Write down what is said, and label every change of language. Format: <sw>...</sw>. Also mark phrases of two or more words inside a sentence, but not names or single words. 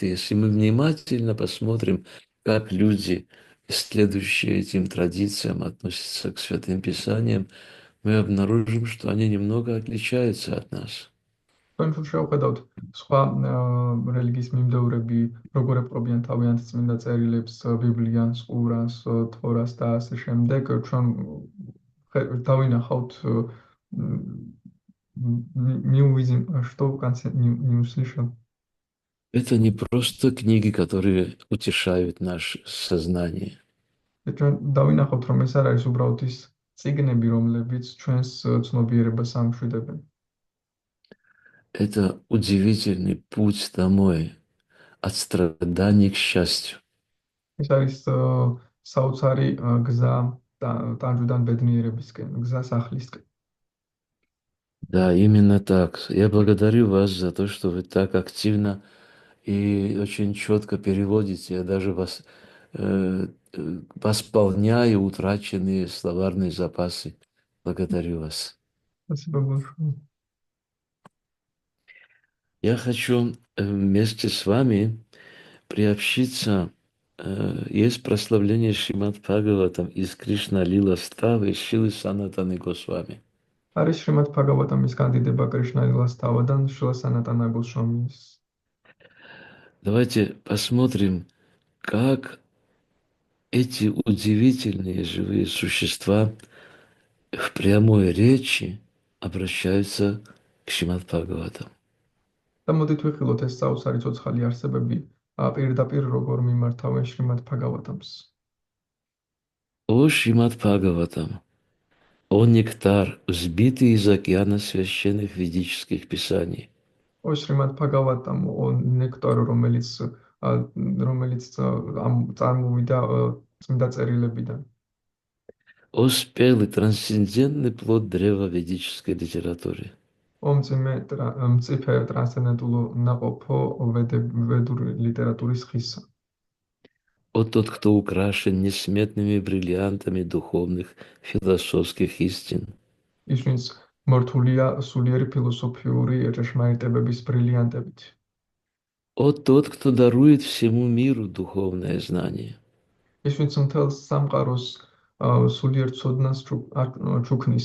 <ru>Если мы внимательно посмотрим, как люди, следующие этим традициям, относятся к святым писаниям, мы обнаружим, что они немного отличаются от нас.</ru> <ka>ჩვენ თუ შევხედავთ სხვა რელიგიის მიმდევრები, როგორ ეპყრობიან თავიანთ წმინდა წერილებს, ბიბლიანს, ყურანს, თორას და ასე შემდეგ, ჩვენ დავინახავთ</ka> <en>new vision,</en> <ru>что в конце не услышал. Это не просто книги, которые утешают наше сознание.</ru> <ka>ჩვენ დავინახავთ, რომ ეს არ არის უბრალოდ ის წიგნები, რომლებიც ჩვენს ცნობიერებას ამშვიდებენ.</ka> <ru>Это удивительный путь домой, от страданий к счастью.</ru> <ka>ეს არის საოცარი გზა ტანჯვიდან ბედნიერებისკენ, გზა სახლისკენ.</ka> <ru>Да, именно так. Я благодарю вас за то, что вы так активно и очень четко переводите. Я даже восполняю утраченные словарные запасы. Благодарю вас. спасибо большое. Я хочу вместе с вами приобщиться. Есть прославление Шримад Бхагаватам из Кришна Лила Ставы Шилы Санатаны Госвами.</ru> <ka>არის შრიმად ბჰაგავატამის კანდიდება კრიშნა ლილას თავადან შილა სანატანა გოსვამის.</ka> <ru>Давайте посмотрим, как эти удивительные живые существа в прямой речи обращаются к Шримад Бхагаватам.</ru> <ka>და მოდით ვიხილოთ ეს საოცარი ცოცხალი არსებები პირდაპირ როგორ მიმართავენ შრიმად ბჰაგავატამს.</ka> <ru>О Шримад Бхагаватам, о нектар, взбитый из океана священных ведических писаний.</ru> <ka>ო შრიმად ბჰაგავატამ, ო ნექტარი, რომელიც წარმოვიდა წმინდა წერილებიდან.</ka> <ru>О спелый трансцендентный плод древа ведической литературы.</ru> <ka>ო მწიფე ტრანსცენდენტულ ნაყოფო ვედური ლიტერატურის ხისა.</ka> <ru>О тот, кто украшен несметными бриллиантами духовных философских истин.</ru> <ka>ის ვინც მორთულია სულიერი ფილოსოფიური ჭეშმარიტებების ბრილიანტებით.</ka> <ru>О тот, кто дарует всему миру духовное знание.</ru> <ka>ის ვინც მთელს სამყაროს სულიერ ცოდნას ჩუქნის.</ka>